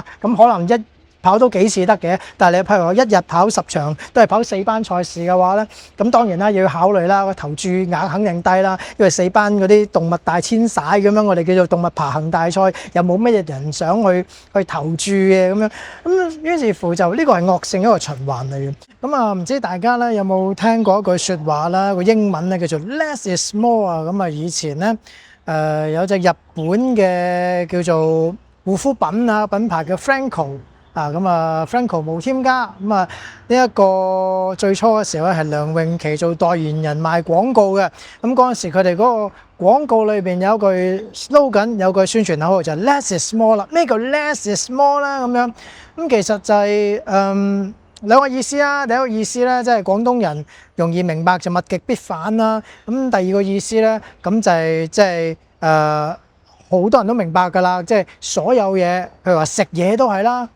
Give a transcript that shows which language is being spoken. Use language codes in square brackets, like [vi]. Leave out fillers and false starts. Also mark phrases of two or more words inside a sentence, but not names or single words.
[yue] 咁可能跑多幾次得嘅，但係你譬如話一日跑10場都係跑4班賽事嘅話咧，咁當然啦，要考慮啦，個投注額肯定低啦，因為4班嗰啲動物大遷徙咁樣，我哋叫做動物爬行大賽，又冇乜人想去投注嘅咁樣，咁於是乎就呢個係惡性一個循環嚟嘅。咁啊，唔知大家咧有冇聽過一句説話啦？個英文咧叫做 [en] Less is more [yue] 啊。咁啊，以前咧有隻日本嘅叫做護膚品牌叫 Franco。Franco 無添加咁啊！呢一個最初嘅時候咧，係梁詠琪做代言人賣廣告嘅。咁嗰陣時，佢哋嗰個廣告裏邊有句 slogan， 有句宣傳口號就係 [en] Less is more [yue] 啦。咩叫 [en] Less is more [yue] 啦？咁樣咁其實就係兩個意思啦。第一個意思咧，即係廣東人容易明白就物極必反啦。咁第二個意思咧，咁就係即係好多人都明白㗎啦。即係所有嘢，譬如話食嘢都係啦。